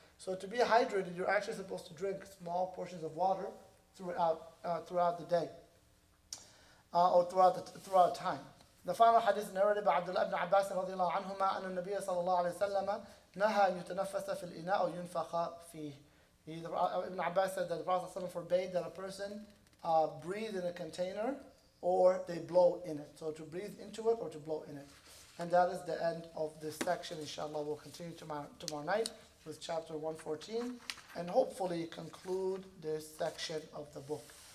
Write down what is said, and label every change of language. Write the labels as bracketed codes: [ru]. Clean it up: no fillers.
[en] So to be hydrated, you're actually supposed to drink small portions of water throughout the day, or throughout time. The final hadith narrated by Abdullah ibn Abbas radiyallahu anhuma [ar] أن النبي صلى الله عليه وسلم نهى أن يتنفس في الإناء أو ينفخ فيه. [en] Ibn Abbas said that the Prophet ﷺ forbade that a person breathe in a container or they blow in it. So to breathe into it or to blow in it. And that is the end of this section. Inshallah, we'll continue tomorrow night with chapter 114 and hopefully conclude this section of the book.